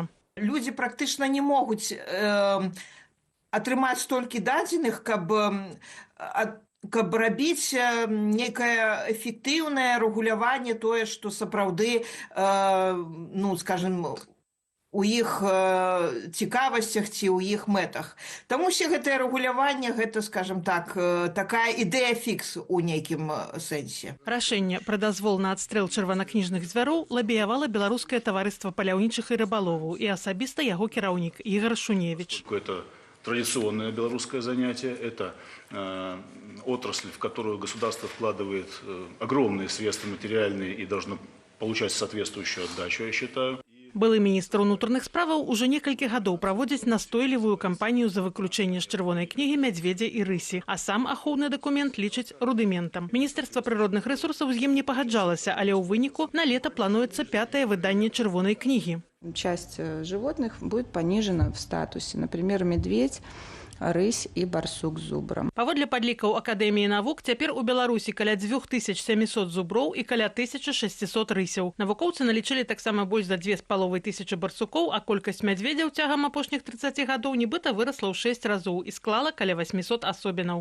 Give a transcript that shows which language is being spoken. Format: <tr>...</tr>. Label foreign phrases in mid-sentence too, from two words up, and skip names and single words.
<be>Людзі практычна не могуць атрымаць столькі дадзеных, каб рабіць нейкае эфектыўнае рэгуляванне, тое, што сапраўды, у іх цікавасцях ці ў іх мэтах. Таму ўсе гэтае рэгуляванне, гэта, скажем так, такая ідэя фікс у нейкім сэнсе. Рашэнне пра дазвол на адстрэл чырванакніжных звяроў лабіявала Беларускае таварыства паляўнічых і рыбаловаў і асабіста яго кіраўнік Ігор Шуневіч.</be> <ru>Это традиционное белорусское занятие, это отрасль, в которую государство вкладывает огромные средства материальные и должно получать соответствующую отдачу, я считаю.</ru> <be>Былы міністр унутраных справаў ужо некалькі гадоў праводзіць настойлівую кампанію за выключэнне з чырвонай кнігі мядзведзя і рысі, а сам ахоўны дакумент лічыць рудыментам. Міністэрства прыродных рэсурсаў з ім не пагаджалася, але ў выніку на лета плануецца 5-е выданне чырвонай кнігі.</be> <ru>Часть животных будет понижена в статусе, например, медведь,</ru> <be>рысь і барсук з зубрам. Паводле падлікаў Акадэміі навук, цяпер у Беларусі каля 2700 зуброў і каля 1600 рысяў. Навукоўцы налічылі таксама больш за 2500 барсукоў, а колькасць мядзведзяў цягам апошніх 30 гадоў нібыта вырасла ў 6 разоў і склала каля 800 асобінаў.</be>